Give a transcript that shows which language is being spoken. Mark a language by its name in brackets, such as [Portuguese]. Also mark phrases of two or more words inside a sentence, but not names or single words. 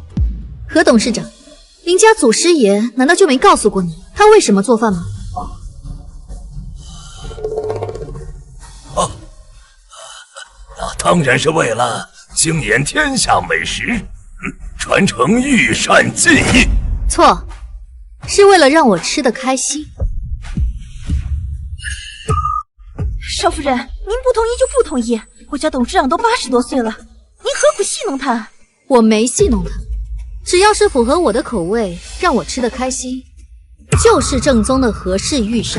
[Chinese] 何董事長，您家祖師爺難道就沒告訴過你他為什麼做飯嗎？那當然是為了驚豔天下美食，傳承御膳技藝。錯，是為了讓我吃得開心。少夫人，您不同意就不同意，我家董事長都80多歲了，您何苦戲弄他？我沒戲弄他，只要是符合我的口味，讓我吃得開心，就是正宗的何氏御膳。